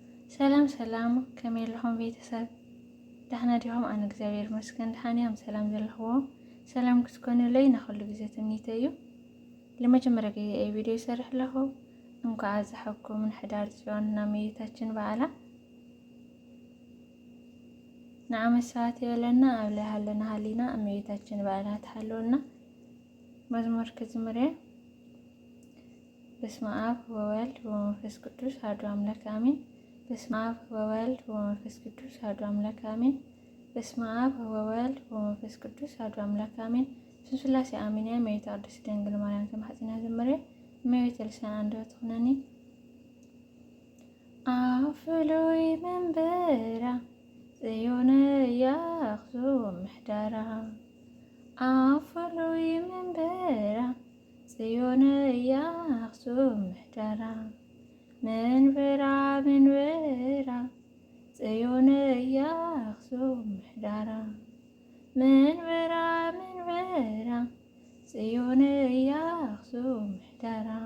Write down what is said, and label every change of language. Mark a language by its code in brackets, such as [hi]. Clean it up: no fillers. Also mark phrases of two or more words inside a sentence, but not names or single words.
[ti] ሰላም ሰላም ከመይ ኢልኩም ቤተሰብ ደህና ዲኹም? ኣነ እግዚአብሔር ይመስገን ደህና እየ። ሰላም ዘለኹም ሰላም ክትኮኑለይ ንኹሉ ግዜ ትምኒተይ እዩ። [am] ለመጀመሪያ ጊዜ [ti] ቪዲዮ ይሰርሕ ኣለኹ። እንኳዕ ኣዝሓኩም ንሕዳር ጽዮን ናመይታችን በዓላ ንዓመት ሰዓት የለና ኣብ ላይ ሃለና ሃሊና እመቤታችን በዓላ ትሓልወና። መዝሙር ክዝምር [gez] በስመ አብ ወወልድ ወመንፈስ ቅዱስ አሐዱ አምላክ አሜን። በስመ አብ ወወልድ ወመንፈስ ቅዱስ አሐዱ አምላክ አሜን። በስመ አብ ወወልድ ወመንፈስ ቅዱስ አሐዱ አምላክ አሜን። ስላሴ አሜን። ያ እመቤት ቅድስት ድንግል ማርያም ተማሕፀና ዘመርያ እመቤት ልሳን አንደበት ትኹነኒ። [ti] አፍሉይ መንበራ ጽዮን ያኽሱም ምሕዳራ አፍሉይ መንበራ ጽዮን ያኽሱም ምሕዳራ መንበራ መንበራ ጽዮን ያኽሱም ምሕዳራ መንበራ መንበራ ጽዮን ያኽሱም ምሕዳራ